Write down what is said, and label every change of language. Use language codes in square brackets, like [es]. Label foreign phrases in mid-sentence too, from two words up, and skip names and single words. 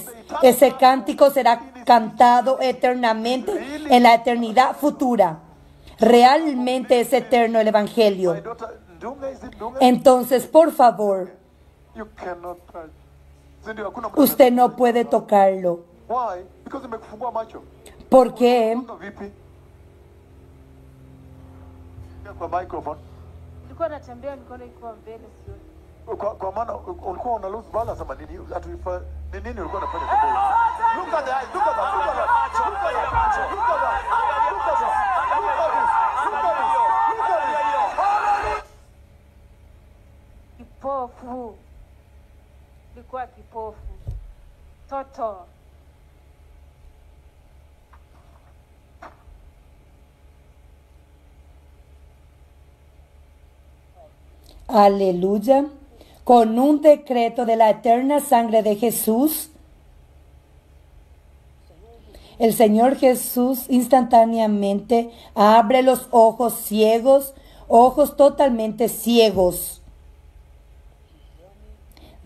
[es] Ese cántico será cantado eternamente en la eternidad futura. Realmente es eterno el Evangelio. Entonces, por favor, usted no puede tocarlo. ¿Por qué? [sw] Kwa maana ulikuwa unalala sama nini? Ni nini ulikuwa unafanya? Kipofu. Ilikuwa kipofu. Toto. [es] Aleluya. Con un decreto de la eterna sangre de Jesús, el Señor Jesús instantáneamente abre los ojos ciegos, ojos totalmente ciegos.